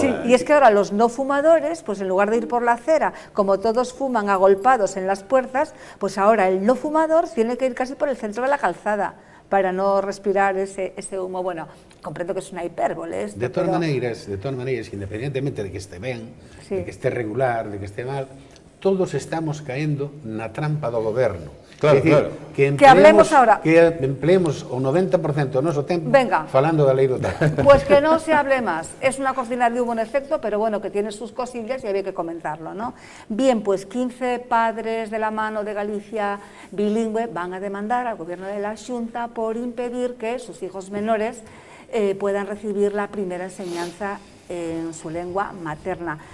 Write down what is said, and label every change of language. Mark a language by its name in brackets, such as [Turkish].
[Spanish] Sí, y es que ahora los no fumadores, pues en lugar de ir por la acera, como todos fuman agolpados en las puertas, pues ahora el no fumador tiene que ir casi por el centro de la calzada para no respirar ese humo. Bueno, comprendo que es una hipérbole esto, de todas maneras, independientemente de que esté bien, de que esté regular, de que esté mal, todos estamos [Galician] caendo na trampa do goberno. [Spanish] Claro, decir, claro. Que hablemos ahora. [Galician] Que empleemos o 90% do noso tempo falando da lei do tabaco. [Spanish] Pues que no se hable más. Es una cortina de humo en efecto, pero bueno, que tiene sus cosillas y había que comentarlo, ¿no? Bien, pues 15 padres de la mano de Galicia bilingüe van a demandar al gobierno de la Xunta por impedir que sus hijos menores puedan recibir la primera enseñanza en su lengua materna.